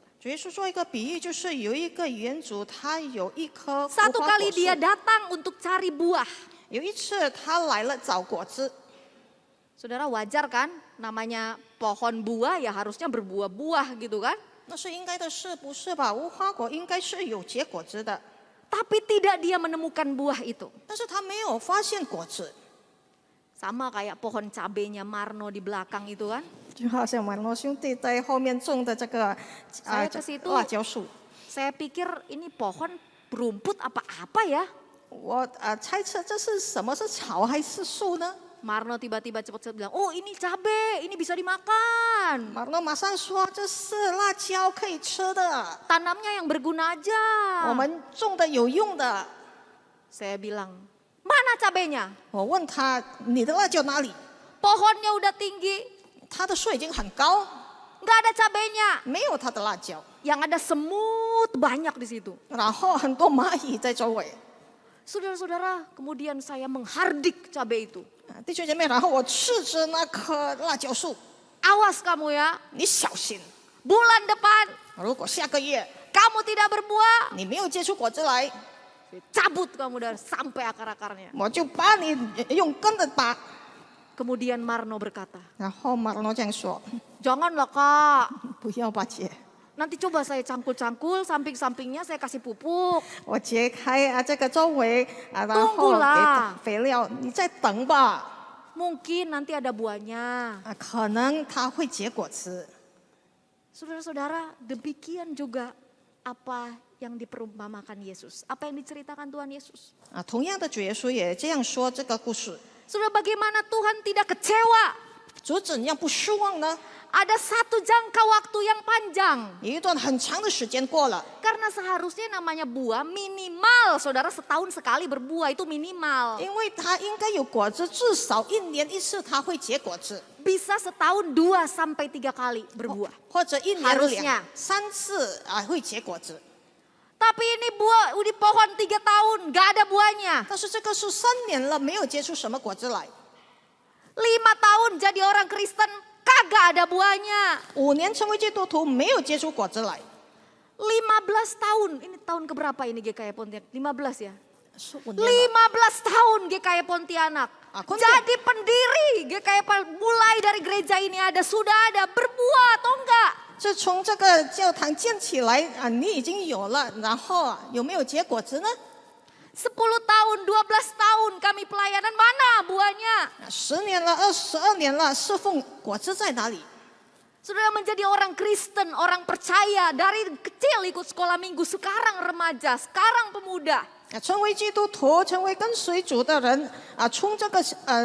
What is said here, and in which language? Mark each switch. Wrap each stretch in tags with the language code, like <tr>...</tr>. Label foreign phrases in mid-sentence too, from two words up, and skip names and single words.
<zh>主耶稣说一个比喻，就是有一个园主，他有一棵无</zh> <id>Satu</id> <zh>花</zh> <id>kali</id> <zh>果树</zh> <id>dia。datang untuk cari buah.</id> <zh>有一次他来了找果子，</zh> <id>Saudara wajar kan, namanya pohon buah ya harusnya berbuah-buah gitu kan.</id> <zh>那是应该的事，不是吧？无花果应该是有结果子的，</zh> <id>Tapi tidak dia menemukan buah itu.</id> <zh>但是他没有发现果子，</zh> <id>Sama kayak pohon cabenya Marno di belakang itu kan.</id> <zh>就好像马诺兄弟在后面种的这个</zh> <id>Saya ke situ</id> <zh>辣椒树。</zh> <id>Saya pikir ini pohon berumput apa ya?</id> <zh>我猜测这是什么？是草还是树呢？</zh> <id>Marno tiba-tiba cepat-cepat bilang, oh ini cabe, ini bisa dimakan.</id> <zh>马诺马上说这是辣椒，可以吃的，</zh> <id>Tanamnya yang berguna aja.</id> <zh>我们种的有用的。</zh> <id>Saya bilang, mana cabenya?</id> <zh>我问他你的辣椒哪里？</zh> <id>Pohonnya udah tinggi,</id> <zh>它的树已经很高，</zh> <id>nggak ada cabenya.</id> <zh>没有它的辣椒，</zh> <id>Yang ada semut banyak di situ.</id> <zh>然后很多蚂蚁在周围。</zh> <id>Saudara-saudara, kemudian saya menghardik cabai itu.</id> <zh>弟兄姐妹，然后我斥责那棵辣椒树，</zh> <id>Awas kamu ya,</id> <zh>你小心，</zh> <id>bulan depan</id> <zh>如果下个月</zh> <id>kamu tidak berbuah,</id> <zh>你没有结出果子来，</zh> <id>cabut kamu dari sampai akar-akarnya.</id> <zh>我就把你用根的拔。</zh> <id>Kemudian Marno berkata,</id> <zh>然后马诺这样说</zh> <id>janganlah kak,</id> <zh>不要吧姐，</zh> <id>nanti coba saya cangkul-cangkul samping-sampingnya saya kasih pupuk.</id> <zh>我揭开这个周围然后</zh> <id>Tunggulah</id> <zh>给肥料，你再等吧，</zh> <id>Mungkin nanti ada buahnya.</id> <zh>可能它会结果子。</zh> <id>Saudara-saudara, demikian juga apa yang diperumpamakan Yesus. Apa yang diceritakan Tuhan Yesus.</id> <zh>同样的主耶稣也这样说这个故事，</zh> <id>Saudara, bagaimana Tuhan tidak kecewa?</id> <zh>主怎样不失望呢？</zh> <id>Ada satu jangka waktu yang panjang.</id> <zh>有一段很长的时间过了，</zh> <id>Karena seharusnya namanya buah minimal, saudara setahun sekali berbuah itu minimal.</id> <zh>因为它应该有果子，至少一年一次它会结果子，</zh> <id>Bisa setahun 2 sampai 3 kali berbuah.</id> <zh>或者一年</zh> <id>Harusnya</id> <zh>3次会结果子。</zh> <id>Tapi ini buah di pohon 3 tahun, gak ada buahnya.</id> <zh>但是这个树3年了，没有结出什么果子来。</zh> <id>5 tahun jadi orang Kristen, kagak ada buahnya.</id> <zh>5 年成为基督徒，没有结出果子来。</zh> <id>15 tahun, ini tahun keberapa ini GKI Pontianak? 15 ya? 15 15 tahun GKI Pontianak. Aku Jadi pendiri GKI mulai dari gereja ini ada, sudah ada, berbuah atau enggak?</id> <zh>自从这个教堂建起来你已经有了，然后有没有结果子呢？</zh> <id>10 tahun, 12 tahun kami pelayanan, mana buahnya?</id> <zh>10 年了，22年了，侍奉果子在哪里？</zh> <id>Sudah menjadi orang Kristen, orang percaya, dari kecil ikut sekolah minggu, sekarang remaja, sekarang pemuda.</id> <zh>成为基督徒，成为跟随主的人从这个主的</zh>